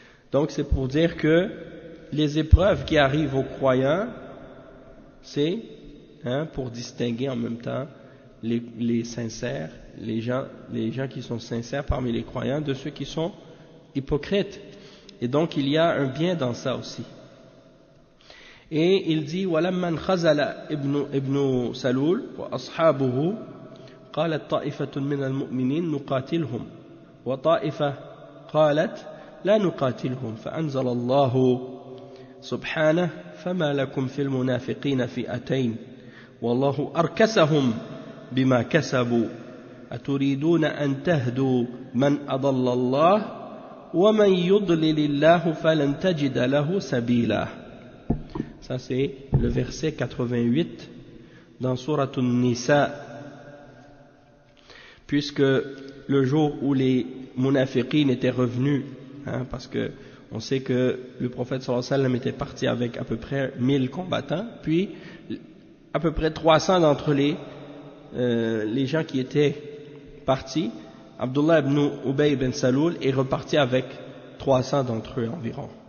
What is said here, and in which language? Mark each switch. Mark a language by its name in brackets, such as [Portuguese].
[French] Donc c'est pour dire que les épreuves qui arrivent aux croyants, c'est pour distinguer en même temps les sincères, les gens qui sont sincères parmi les croyants de ceux qui sont hypocrites. Et donc il y a un bien dans ça aussi. Et il dit [Arabic] وَلَمَّنْ خَزَلَ ابن سلول وأصحابه قالت طائفة من المؤمنين نقاتلهم وطائفة قالت لا نقاتلهم فأنزل الله سبحانه فما لكم في المنافقين فئتين والله أركسهم بما كسبوا أتريدون أن تهدوا من أضل الله ومن يضلل الله فلن تجد له سبيلا. [French] Ça c'est le verset 88 dans Surat An-Nisa. Puisque le jour où les munafiqin étaient revenus, parce que on sait que le prophète sallallahu alayhi wa sallam était parti avec à peu près 1000 combattants, puis à peu près 300 d'entre les gens qui étaient partis, Abdullah ibn Ubay ibn Saloul est reparti avec 300 d'entre eux environ.